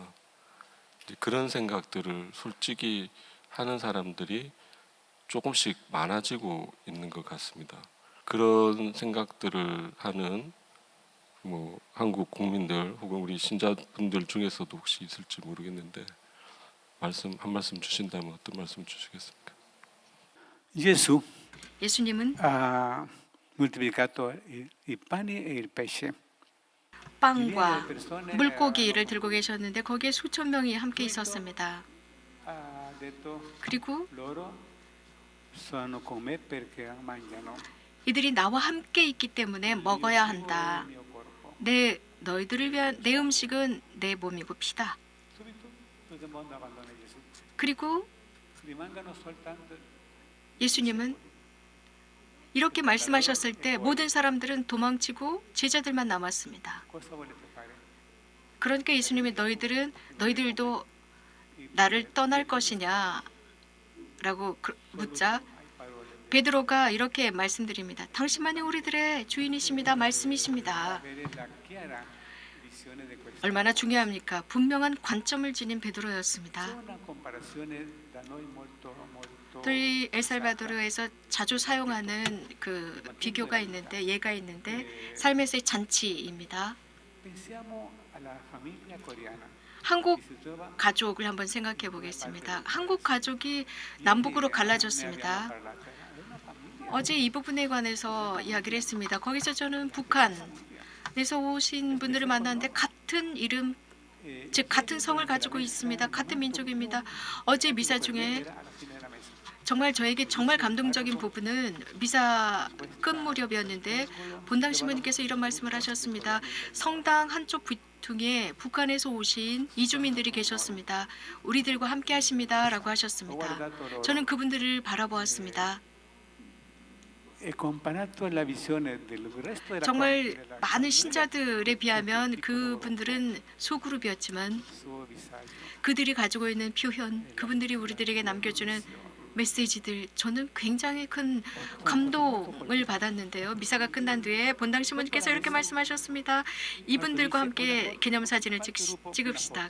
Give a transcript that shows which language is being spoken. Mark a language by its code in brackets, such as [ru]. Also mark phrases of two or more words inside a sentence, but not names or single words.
[ko] 그런 생각들을 솔직히 하는 사람들이 조금씩 많아지고 있는 것 같습니다. 그런 생각들을 하는 뭐 한국 국민들 혹은 우리 신자분들 중에서도 혹시 있을지 모르겠는데 한 말씀 주신다면 어떤 말씀 주시겠습니까? 예수님은 [it] ha moltiplicato i pani e il pesce. [ko] 빵과 물고기를 들고 계셨는데 거기에 수천 명이 함께 있었습니다. [it] Ha detto [ko] 그리고 [it] loro sono con me perché mangiano [ko] 이들이 나와 함께 있기 때문에 먹어야 한다. [it] il mio corpo. [ko] 너희들을 위한 내 음식은 내 몸이고 피다. [it] Subito tutto il mondo abbandona Gesù. [ko] 그리고 [it] Rimangano soltanto [ko] 예수님은 이렇게 말씀하셨을 때 모든 사람들은 도망치고 제자들만 남았습니다. [it] cosa volete fare? [ko] 그러니까 예수님이 너희들도 나를 떠날 것이냐 라고 묻자 베드로가 이렇게 말씀드립니다. 당신만이 우리들의 주인이십니다. 말씀이십니다. [it] Avere la chiara visione di questo. [ko] 얼마나 중요합니까? 분명한 관점을 지닌 베드로였습니다. [it] C'è una comparazione da noi molto [ko] 저희 엘살바도르에서 자주 사용하는 그 비교가 있는데 예가 있는데 삶에서의 잔치입니다. [it] pensiamo alla famiglia coreana. [ko] 한국 [it] Si trova [ko] 가족을 한번 생각해 보겠습니다. 한국 가족이 남북으로 갈라졌습니다. 어제 이 부분에 관해서 이야기를 했습니다. 거기서 저는 북한에서 오신 분들을 만났는데 같은 이름, 즉 같은 성을 가지고 있습니다. 같은 민족입니다. 어제 미사 중에 정말 저에게 정말 감동적인 부분은 미사 끝 무렵이었는데 본당 신부님께서 이런 말씀을 하셨습니다. 성당 한쪽 귀퉁이에 북한에서 오신 이주민들이 계셨습니다. 우리들과 함께 하십니다 라고 하셨습니다. 저는 그분들을 바라보았습니다. [it] e comparato alla visione del resto della [ko] 정말 많은 신자들에 비하면 그분들은 소그룹이었지만 [it] suo visaggio. [ko] 그들이 가지고 있는 표현, 그분들이 우리들에게 남겨주는 메시지들, 저는 굉장히 큰 감동을 받았는데요. 미사가 끝난 뒤에 본당 신부님께서 이렇게 말씀하셨습니다. 이분들과 함께 기념사진을 찍읍시다.